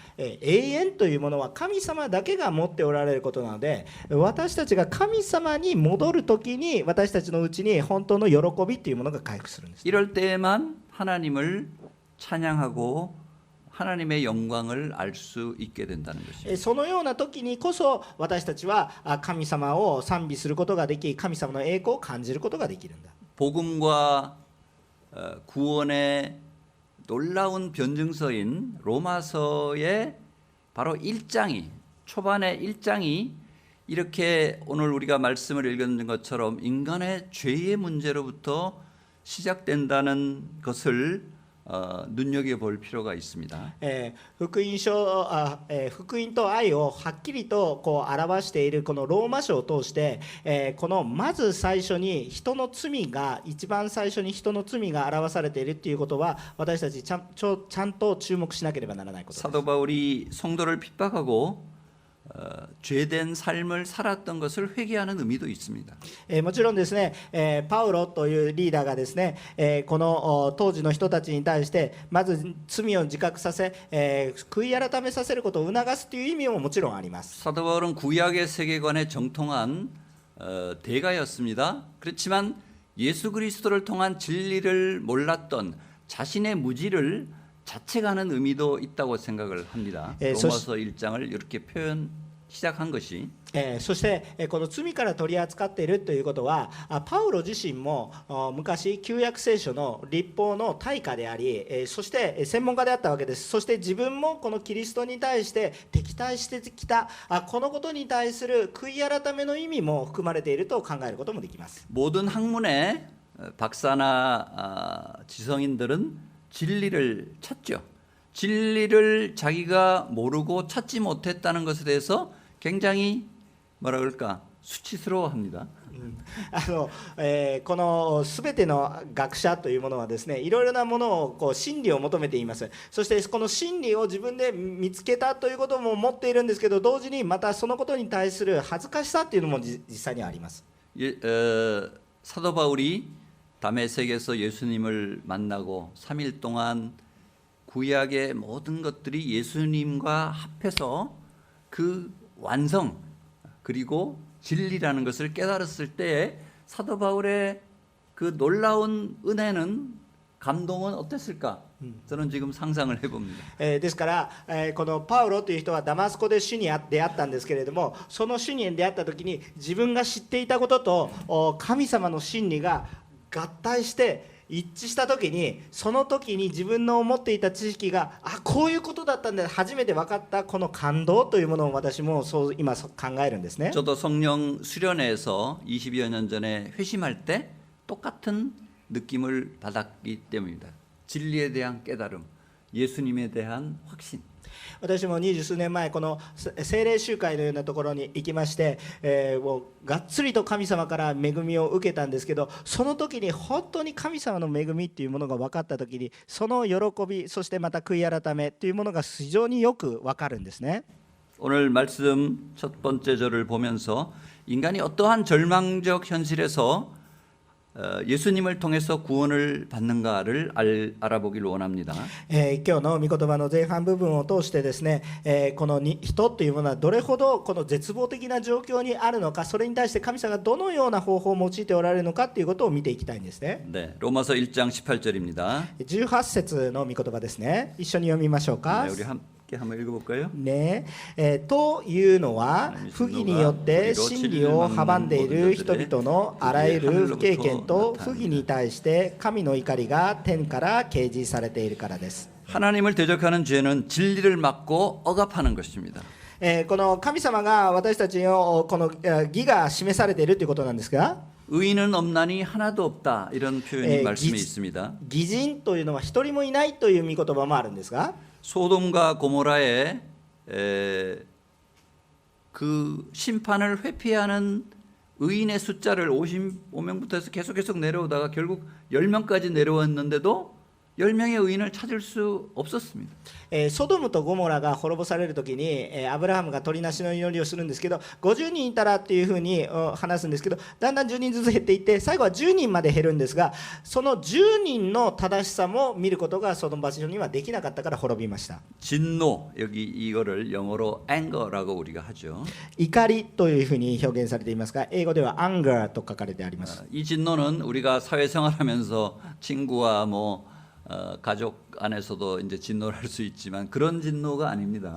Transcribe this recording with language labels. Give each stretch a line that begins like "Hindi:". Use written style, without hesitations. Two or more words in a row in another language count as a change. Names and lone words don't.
Japanese: 永遠というものは神様だけが持っておられることなので、私たちが神様に戻るときに私たちのうちに本当の喜びというものが回復するんです。
Korean: 이럴 때에만 하나님을 찬양하고 하나님의 영광을 알 수 있게 된다는 것입니다.
Japanese: そのような時にこそ私たちは神様を賛美することができ、神様の栄光を感じることができるんだ。
Korean: 복음과 구원의 놀라운 변증서인 로마서의 바로 1장이 초반의 1장이 이렇게 오늘 우리가 말씀을 읽은 것처럼 인간의 죄의 문제로부터 시작된다는 것을 눈여겨볼 필요가 있습니다.
Japanese: 福音と愛をはっきりとこう表しているこのローマ書を通して、このまず最初に人の罪が一番最初に人の罪が表されているということは私たちちゃんと注目しなければならないことです。
Korean: 사도 바울이 성도를 핍박하고 죄된 삶을 살았던 것을 회개하는 의미도 있습니다.
Japanese: もちろんですね、パウロというリーダーがですね、この当時の人たちに対してまず罪を自覚させ、悔い改めさせることを促すという意味ももちろんあります。
Korean: 사도 바울은 구약의 세계관에 정통한 대가였습니다. 그렇지만 예수 그리스도를 통한 진리를 몰랐던 자신의 무지를 자책하는 의미도 있다고 생각을 합니다. 로마서 1장을 이렇게 시작한 것이
Japanese: そしてこの罪から取り扱っているということはパウロ自身も昔旧約聖書の律法の大家であり、そして専門家であったわけです。そして自分もこのキリストに対して敵対してきたこのことに対する悔い改めの意味も含まれていると考えることもできます。
Korean: 모든 학문의 박사나 지성인들은 진리를 찾죠. 진리를 자기가 모르고 찾지 못했다는 것에 대해서 굉장히 뭐라 그럴까 수치스러워합니다.
Japanese: この全ての学者というものはですね、いろいろなものをこう真理を求めています。そしてこの真理を自分で見つけたということも持っているんですけど、同時にまたそのことに対する恥ずかしさというのも実際にあります。
Korean: 사도 바울이 다메섹에서 예수님을 만나고 3일 동안 구약의 모든 것들이 예수님과 합해서 그 완성 그리고 진리라는 것을 깨달았을 때에 사도 바울의 그 놀라운 은혜는 감동은 어땠을까? 저는 지금 상상을 해봅니다.
Japanese: ですから、このパウロという人はダマスコで主に出会ったんですけれども、その主に出会った時に自分が知っていたことと神様の真理が合体して一致した時に、その時に自分の思っていた知識がこういうことだったんだ初めて分かったこの感動というものを私もそう今考えるんですね。
Korean: 저도 성령 수련회에서 20여 년 전에 회심할 때 똑같은 느낌을 받았기 때문입니다. 진리에 대한 깨달음, 예수님에 대한 확신.
Japanese: 私も20数年前この聖霊集会のようなところに行きまして、もうがっつりと神様から恵みを受けたんですけど、その時に本当に神様の恵みっていうものが分かった時に、その喜び、そしてまた悔い改めというものが非常によく分かるんですね。
Korean: 오늘 말씀 첫 번째 절을 보면서 인간이 어떠한 절망적 현실에서 예수님을 통해서 구원을 받는가를 알아보기를 원합니다.
Japanese: 今日の御言葉の前半部分を通してですね、この人というものはどれほどこの絶望的な状況にあるのか、それに対して神様がどのような方法を用いておられるのかということを見ていきたいんですね。
Korean: 네, 로마서 1장 18절입니다.
Japanese: 18 節の御言葉ですね。一緒に読みましょうか。
Korean: 네, 우리 함께 한번 읽어볼까요?
Japanese: ねというのは不義によって真理を阻んでいる人々のあらゆる不経験と不義に対して神の怒りが天から掲示されているからです。
Korean: 하나님을 대적하는 죄는 진리를 막고 억압하는 것입니다.
Japanese: この神様が私たちのこの義が示されているということなんですが、
Korean: 의인은 없나니 하나도 없다 이런 표현이 말씀에 있습니다.
Japanese: 義人というのは一人もいないという御言葉もあるんですが、
Korean: 소돔과 고모라의 그 심판을 회피하는 의인의 숫자를 55명부터 해서 계속 내려오다가 결국 10명까지 내려왔는데도 10명의 의인을 찾을 수 없었습니다.
Japanese: ソドムとゴモラが滅ぼされるときに、アブラハムが取りなしの祈りをするんですけど、50人いたらっていうふうに話すんですけど、だんだん10人ずつ減っていって、最後は10人まで減るんですが、その10人の正しさも見ることがその場所にはできなかったから滅びました。
Korean: 진노, 여기 이거를 영어로 anger라고 우리가 하죠.
Japanese: 怒りというふうに表現されていますが、英語では anger と書かれてあります。
Korean: 이 진노는 우리가 사회생활하면서 친구와 가족 안에서도 이제 진노를 할 수 있지만 그런 진노가 아닙니다.